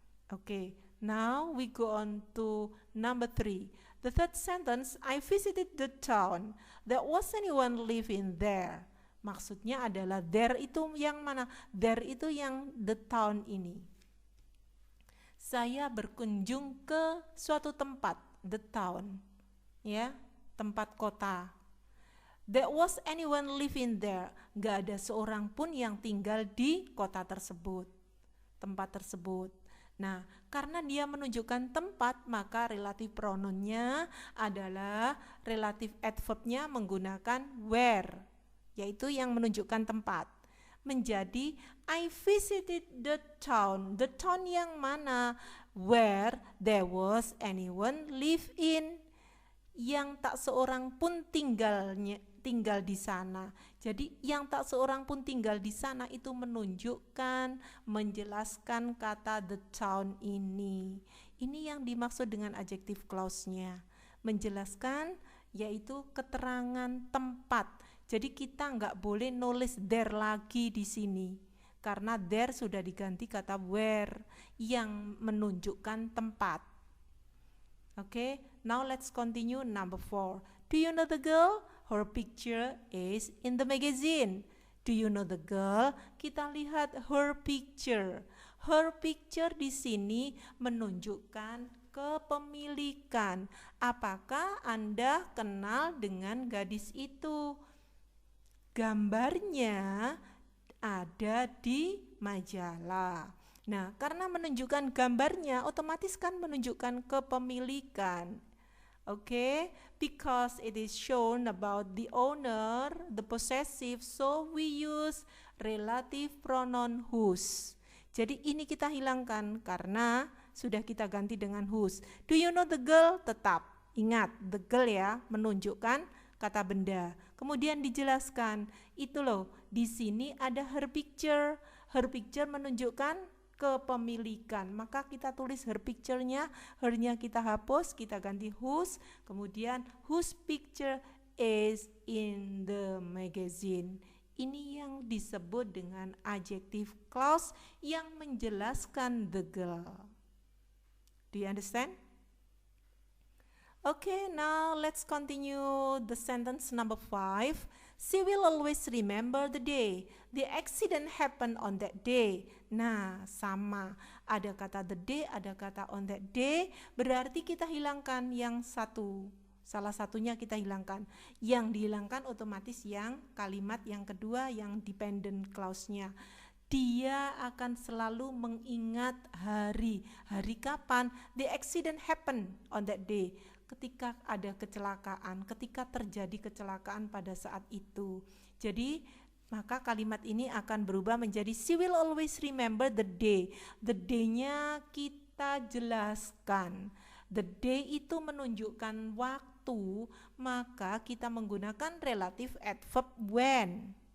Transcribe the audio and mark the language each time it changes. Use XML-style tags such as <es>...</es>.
<en>Okay, now we go on to number 3. The third sentence, I visited the town. There was anyone living there.</en> <id>Maksudnya adalah there itu yang mana? There itu yang the town ini. Saya berkunjung ke suatu tempat, the town, ya, tempat kota.</id> <en>There was anyone living there.</en> <id>Gak ada seorang pun yang tinggal di kota tersebut, tempat tersebut. Nah, karena dia menunjukkan tempat, maka relative pronounnya adalah relative adverbnya menggunakan where, yaitu yang menunjukkan tempat.</id> <en>Menjadi I visited the town. The town</en> <id>yang mana?</id> <en>Where there was anyone live in.</en> <id>Yang tak seorang pun tinggal di sana. Jadi yang tak seorang pun tinggal di sana itu menunjukkan, menjelaskan kata the town ini. Ini yang dimaksud dengan adjective clause-nya. Menjelaskan yaitu keterangan tempat. Jadi kita nggak boleh nulis there lagi di sini, karena there sudah diganti kata where yang menunjukkan tempat.</id> <en>Okay, now let's continue number 4. Do you know the girl? Her picture is in the magazine. Do you know the girl?</en> <id>Kita lihat</id> <en>her picture.</en> <id>Her picture di sini menunjukkan kepemilikan. Apakah Anda kenal dengan gadis itu? Gambarnya ada di majalah. Nah, karena menunjukkan gambarnya, otomatis kan menunjukkan kepemilikan.</id> <en>Okay, because it is shown about the owner, the possessive, so we use relative pronoun whose.</en> <id>Jadi ini kita hilangkan karena sudah kita ganti dengan whose.</id> <en>Do you know the girl?</en> <id>Tetap ingat the girl ya, menunjukkan kata benda. Kemudian dijelaskan, itu loh, di sini ada her picture. Her picture menunjukkan kepemilikan. Maka kita tulis her picture-nya, her-nya kita hapus, kita ganti whose.</id> <en>Kemudian whose picture is in the magazine.</en> <id>Ini yang disebut dengan adjective clause yang menjelaskan the girl.</id> <en>Do you understand? Okay, now let's continue the sentence number 5. She will always remember the day. The accident happened on that day.</en> <id>Nah, sama. Ada kata the day, ada kata on that day. Berarti kita hilangkan yang satu. Salah satunya kita hilangkan. Yang dihilangkan otomatis yang kalimat yang kedua, yang dependent clause-nya. Dia akan selalu mengingat hari. Hari kapan?</id> <en>The accident happened on that day.</en> <id>Ketika ada kecelakaan, ketika terjadi kecelakaan pada saat itu. Jadi, maka kalimat ini akan berubah menjadi</id> <en>she will always remember the day.</en> <id>The day-nya kita jelaskan. The day itu menunjukkan waktu, maka kita menggunakan relative adverb when.</id>